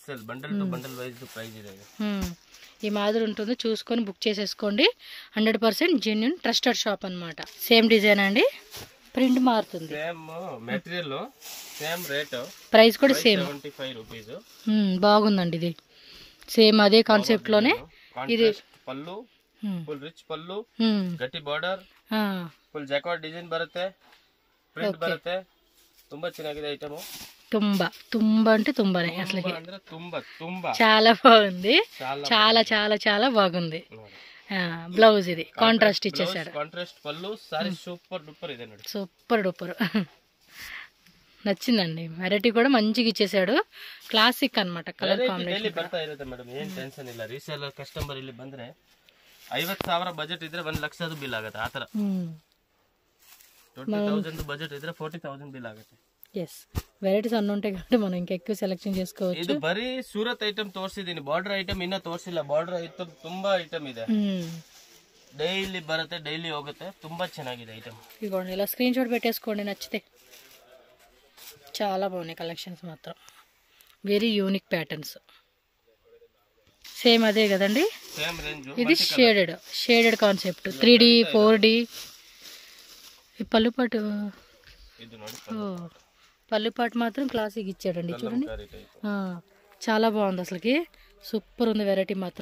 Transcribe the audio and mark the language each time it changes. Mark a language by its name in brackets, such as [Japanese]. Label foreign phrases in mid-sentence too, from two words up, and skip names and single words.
[Telugu] ఈ మాదిరి ఉంటుంది, చూసుకొని బుక్ చేసేసుకోండి. [English] 100% genuine trusted shop [Telugu] అనమాట. [English] same design [Telugu] అండి, ప్రింట్ మారుతుంది, ప్రైస్ కూడా సేమ్. బాగుందండి, ఇది సేమ్ అదే కాన్సెప్ట్ లోనే. ఇది [Kannada] పళ్ళు [English] full rich [Kannada] ಪಲ್ಲು, ಗಟ್ಟಿ ಬಾರ್ಡರ್, [English] full jacquard design [Kannada] ಬರುತ್ತೆ, ಪ್ರಿಂಟ್ ಬರುತ್ತೆ. ತುಂಬಾ ಚೆನ್ನಾಗಿದೆ ಐಟಮ್. ತುಂಬಾ [Telugu] అంటే తుంబానే అసలు, [Kannada] ಅಂದ್ರೆ ತುಂಬಾ [Telugu] చాలా బాగుంది, చాలా చాలా చాలా బాగుంది. బ్లౌజ్ ఇది కాంట్రాస్ట్ ఇచ్చేసాడు, కాంట్రాస్ట్ పళ్ళు, సారీ [English] super duper [Kannada] ಇದೆ ನೋಡಿ, [English] super duper. [Telugu] నచ్చిందండి, వెరైటీ కూడా మంచిగా ఇచ్చేసాడు, క్లాసిక్ అన్నమాట. [English] colour combination [Kannada] ಬರ್ತಾ ಇರುತ್ತೆ ಮೇಡಮ್, ಏನ್ ಟೆನ್ಷನ್ ಇಲ್ಲ. [English] reseller customer [Kannada] ಇಲ್ಲಿ ಬಂದ್ರೆ 50,000 ಬಜೆಟ್ ಇದ್ರೆ 1 ಲಕ್ಷದ ಬಿಲ್ ಆಗುತ್ತೆ. ಆ ತರ 20,000 ಬಜೆಟ್ ಇದ್ರೆ 40,000 ಬಿಲ್ ಆಗುತ್ತೆ. [English] yes, varieties [Telugu] అన్నీ ఉంటాయి కాబట్టి మనం ఇంకా ఎక్కువ సెలెక్షన్ చేసుకోవచ్చు. ಇದು ಬರೀ ಸೂರತ್ ಐಟಮ್ ತೋರಿಸಿದೀನಿ, [English] border item [Telugu] ಇನ್ನ ತೋರಿಸಿಲ್ಲ. [English] border item [Telugu] ತುಂಬಾ ಐಟಮ್ ಇದೆ, డైలీ ಬರುತ್ತೆ, డైలీ ಹೋಗುತ್ತೆ. [Kannada] ತುಂಬಾ ಚೆನ್ನಾಗಿದೆ ಐಟಮ್. [Telugu] ఇదిగోండి, ఇలా [English] screen shot [Telugu] పెట్టేసుకోండి నచ్చితే. చాలా బాగున్నాయి కలెక్షన్స్ మాత్రం, [English] very unique patterns. [Telugu] సేమ్ అదే కదండి, [English] same range. [Telugu] ఇది [English] shaded concept, [Telugu] 3D 4D. ఈ పళ్ళుపాటు, పళ్ళుపాటు మాత్రం క్లాసిక్ ఇచ్చాడండి, చూడండి చాలా బాగుంది అసలుకి, సూపర్ ఉంది వెరైటీ మాత్రం.